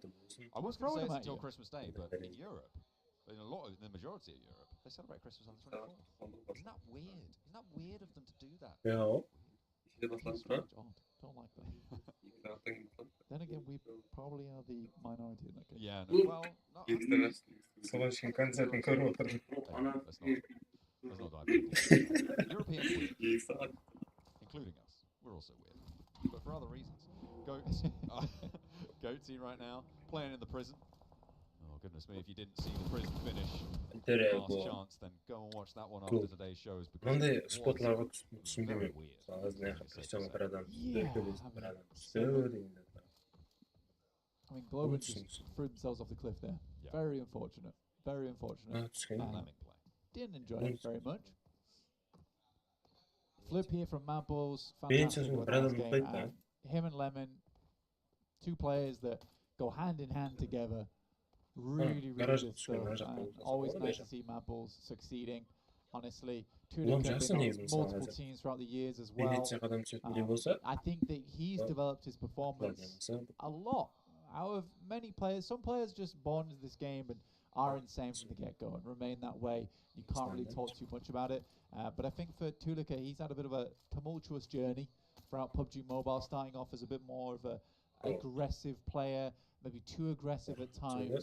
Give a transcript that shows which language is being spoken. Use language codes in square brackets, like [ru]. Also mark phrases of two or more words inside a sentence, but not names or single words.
[en] I was going to say it's until Christmas Day, but in Europe, in the majority of Europe, they celebrate Christmas on the 24th. Isn't that weird? Isn't that weird of them to do that? Yeah. Don't like that. Then again, we probably are the minority in that case. Yeah, no, well, no, [kk] Солончиkin концертін көріп отырдым. [en] let's not dive too deep. Europeans weird, including us. We're also weird, but for other reasons. Goatee right now playing in the prison. Oh goodness me! If you didn't see the prison finish, last chance, then go and watch that one after today's shows because [kk] Мындай [en] it was [kk] спотларға түсінбеймін. [en] very weird. [kk] Кристиан бір адам бір адам түсті дегенде. [en] I mean, Globan just threw themselves off the cliff there. Yeah. Very unfortunate. Very unfortunate. Dynamic play. Didn't enjoy it very much. Flip here from Mamples. [tr] Benim [en] Fantastic [tr] sözüm [en] with [tr] bir [en] last [tr] adam [en] game. [tr] mutlu. [en] Him and Lemon, two players that go hand in hand together. Really, really [tr] garaj [en] good [tr] çıkıyor, [en] stuff. [tr] garaj [en] And always [tr] çıkıyor. [en] nice to see Mamples succeeding. Honestly, [tr] Ulan [en] Tulik have Jackson been is on [tr] mesela [en] multiple [tr] mesela. [en] teams throughout the years as [tr] Bir [en] well. [tr] yetecek adam çekmeli olsa. [en] I think that he's developed his performance a lot out of many players. Some players just born into this game and are insane from the get-go and remain that way. You can't really talk too much about it. But I think for Tulika, he's had a bit of a tumultuous journey throughout PUBG Mobile, starting off as a bit more of a aggressive player, maybe too aggressive at times.